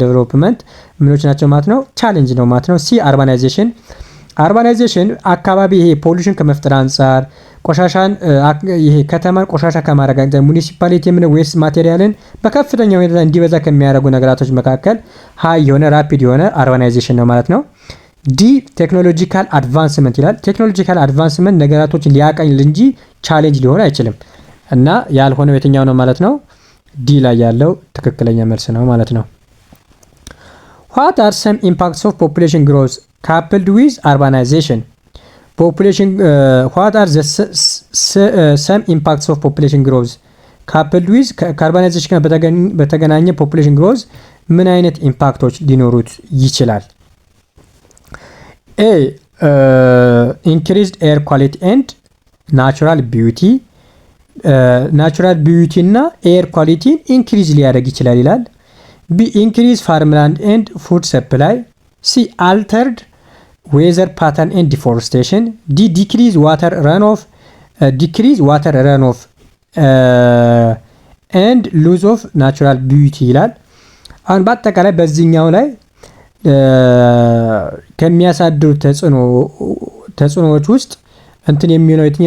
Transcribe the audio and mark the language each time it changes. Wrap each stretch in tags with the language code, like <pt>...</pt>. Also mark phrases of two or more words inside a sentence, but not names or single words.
<am>ዴቨሎፕመንት ምኖች ናቸው ማለት ነው፣ ቻሌንጅ ነው ማለት ነው።</am> <en>C urbanization።</en> <am>አርባናይዜሽን አካባቢ ይሄ ፖሉሽን ከመፍጠር አንጻር ቆሻሻን ይሄ ከተማን ቆሻሻ ከማድረግ አንጻር ሙኒሲፓሊቲ ምን</am> <en>waste material</en> <am>በከፍተኛ ሁኔታ እንዲበዛ ከሚያደርጉ ነገራቶች መካከል ሃይ የሆነ ራፒድ የሆነ አርባናይዜሽን ነው ማለት ነው።</am> <en>D technological advancement</en> <am>ይላል።</am> <en>technological advancement</en> <am>ነገራቶችን ሊያቀል እንጂ ቻሌንጅ ሊሆን አይችልም እና ያልሆነው የትኛው ነው ማለት ነው? ዲ ላይ ያለው ትክክለኛ መልስ ነው ማለት ነው።</am> <en>What are some impacts of population growth coupled with urbanization? Population what are the some impacts of population growth coupled with</en> <am>ከአርባናይዜሽን ጋር በተገናኘ</am> <en>population growth</en> <am>ምን አይነት ኢምፓክቶች ሊኖሩት ይችላል?</am> <en>A increased air quality and natural beauty. natural beauty እና air quality increase</en> <am>ሊያደርግ ይችላል ይላል።</am> <en>B increase farmland and food supply. C altered weather pattern and deforestation. D decrease water runoff and loss of natural beauty</en> <am>ይላል። አሁን በአጠቃላይ በዚህኛው ላይ ከሚያሳድሩ ተጽዕኖዎች ውስጥ እንትን የሚሆነው የትኛው?</am>